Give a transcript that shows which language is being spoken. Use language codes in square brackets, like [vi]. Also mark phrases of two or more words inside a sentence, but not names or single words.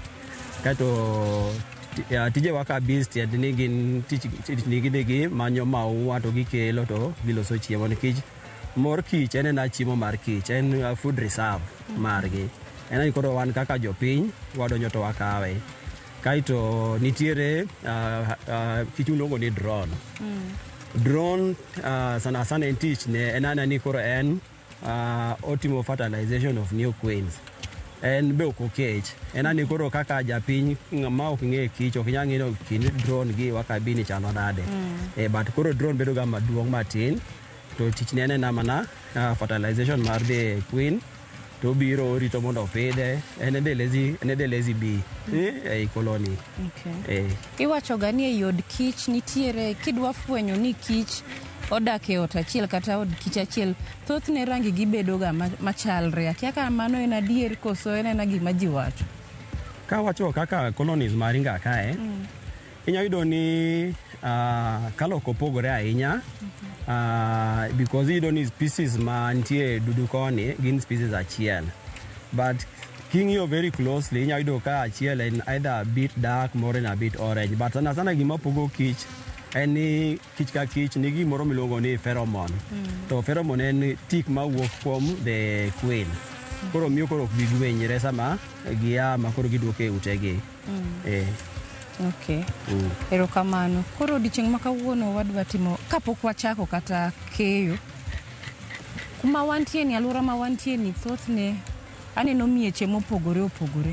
[luo] Kato tije worker-bees tiende ni gin tich nigi manyo maua to gikelo to giloso chiemo nikech mor kich en chiemo mar kich, en [en] food reserve [luo] margi. En koro wan kaka jopiny wadonjo to wakawe. Kaito nitiere kich miluongo ni drone. Drone sana en tich ne en ni koro en otimo [en] fertilization of new queens. [luo] En be ok okech. En ni koro kaka japiny ma ok ng'e kich ok nyal ng'eyo kind drone gi worker-bee ni chalo nade. But koro drone bedo ga maduong' matin to tich ne en mana fertilization mar [en] the queen. [luo] To biro rito mondo opidhe, en [en] the lazy bee [luo] ei colony. Iwacho ga ni ei od kich nitiere, kidwa fwenyo ni kich odak e ot achiel kata od kich achiel, thothne rangi gi bedo ga machalre. Akia ka mano en adier koso en gima ji wacho? Ka wacho kaka colonies mar ringa kae, inya yudo ni kalok opogore ahinya. Because iyudo ni species ma nitie dudu koni gin species achiel. But king'iyo [en] very closely, [luo] inya yudo ka achiel en [en] either a bit dark, [luo] moro en [en] a bit orange. [luo] But sana gima pogo kich en ni kich ka kich nigi moro miluongo ni pheromone. To pheromone en tik ma wuok kuom [en] the queen. [luo] Koro miyo koro ok gigwenyre sama gia ma koro giduoke utegi. Okay. Erokamano. Koro odiochieng' ma kawuono wadwa timo kapok wachako kata keyo. Kuma wantie ni, alwora ma wantie ni, thothne aneno mieche mopogore opogore.